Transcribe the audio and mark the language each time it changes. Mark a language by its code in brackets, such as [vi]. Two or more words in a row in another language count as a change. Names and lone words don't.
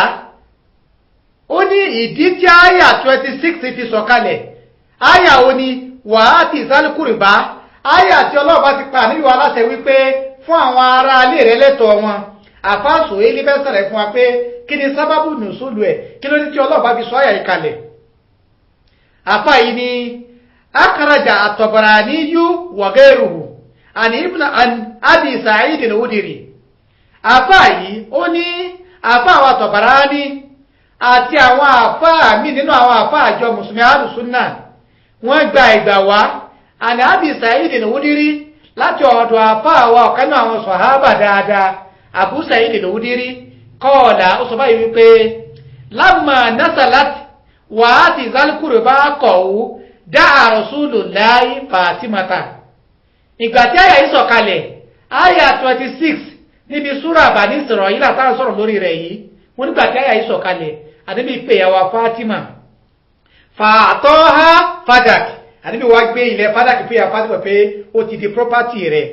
[yo] ó ní ìdí tí àyà 26 fi sọ̀kalẹ̀ àyà ó ní wàá ti ìsálùkùrù bá àyà tí ọlọ́ọ̀bá ti pa níbi wa láṣẹ wípé fún àwọn ará ilé rẹ̀ lẹ́tọ̀ọ́ wọn àfáàsò ilé fẹ́ sọ̀rọ̀ fún wa pé kí ni sábàbù nùsùlù ẹ̀ kí ló ní tí ọlọ́ọ̀bá fi sọ àyà yìí kalẹ̀ àfá yìí ní [ar] أخرجه الطبراني وغيره عن أبي سعيد الخدري [yo] àfá yìí ó ní àfáà wa Tabarani àti àwọn àfáà míì nínú àwọn àfáà àjọ mùsùlùmí alùsùnà wọ́n gba ìgbà wá àní Abi Sa'id al-Khudri láti ọ̀dọ̀ àfáà wa ọ̀kan náà àwọn sàhábà dáadáa Abu Sa'id al-Khudri qala ó sọ báyìí wípé [ar] لما نزلت وآت ذا القربى قو دعا رسول الله فاطمة. [yo] Ìgbà tí àyà yìí sọ̀kalẹ̀ àyà 26 níbi súrà Bani Isra'il tá sọ̀rọ̀ lórí rẹ̀ yìí wọ́n nígbà tí àyà yìí sọ̀kalẹ̀ àdébí pé ìyàwó Fatima fa'ataha fadak àdébí wá gbé ilẹ̀ fadak pé ìyàwó Fatima pé ó ti di property rẹ̀.